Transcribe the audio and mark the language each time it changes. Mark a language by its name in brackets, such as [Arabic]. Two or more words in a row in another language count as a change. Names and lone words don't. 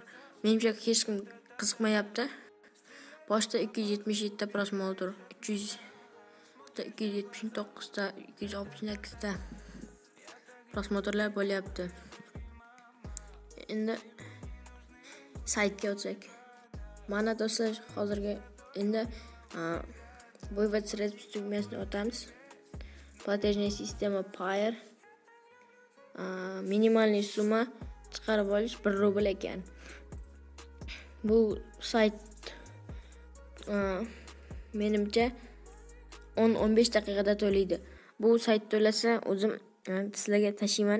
[Uzbek] Menimcha hech kim qiziqmayapti. Boshda 277 ta prosmotr, 300 ta, 279 ta, 268 ta prosmotrlar bo'lyapti. Endi saytga o'tsak. Mana do'stlar, hozirga endi [Russian] вывод средств [Uzbek] tugmasini o'tamiz. [Russian] Платежная система Payer. [Uzbek] Minimalniy summa chiqarib olish 1 rubl ekan. Bu sayt menimcha 10-15 daqiqada to'laydi. Bu sayt to'lasa o'zim sizlarga tashiyman.